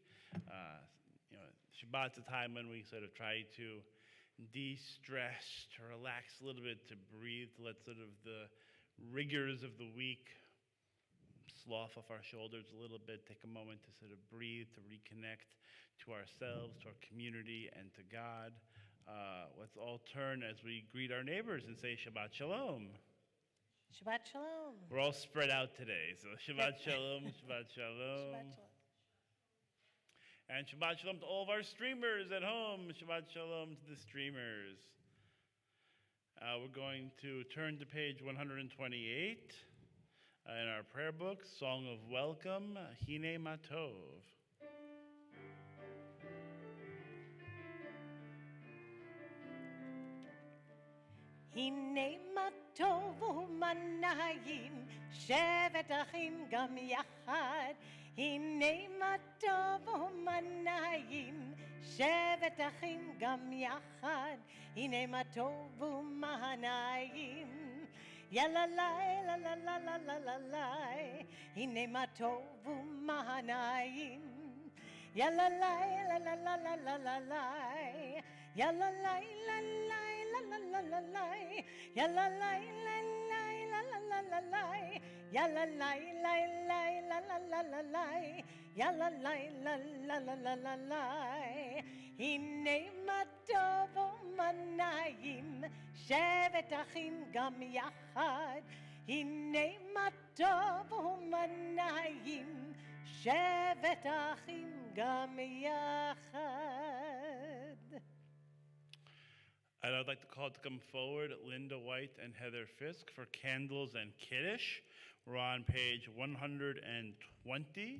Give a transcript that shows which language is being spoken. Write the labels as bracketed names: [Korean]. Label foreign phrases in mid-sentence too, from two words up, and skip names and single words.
[English] Shabbat's a time when we sort of try to de-stress, to relax a little bit, to breathe, to let sort of the rigors of the week slough off our shoulders a little bit, take a moment to sort of breathe, to reconnect to ourselves, to our community, and to God. Let's all turn as we greet our neighbors and say Shabbat Shalom. Shabbat Shalom. We're all spread out today, so Shabbat Shalom, Shabbat Shalom. Shabbat Shalom. And Shabbat Shalom to all of our streamers at home. Shabbat Shalom to the streamers. We're going to turn to page 128 in our prayer book, Song of Welcome, Hine Matov. [Hebrew] הנה מה טוב ומה נעים, שבת אחים גם יחד. הנה מה טוב ומה נעים, שבת אחים גם יחד. הנה מה טוב ומה נעים, יאללה לי, לה לה לה לה לה לה לה. הנה מה טוב ומה נעים, יאללה לי, לה לה לה לה לה לה לה. יאללה לי, לה לה la la la la, ya la la la la la la la la la, ya la la la la la la la la, ya la la la la la la la la. הנה מה טוב ומנעים, שבת אחים גם יחד. הנה מה טוב ומנעים, שבת אחים גם יחד. [English] I'd like to call to come forward Linda White and Heather Fisk for Candles and Kiddush. We're on page 120.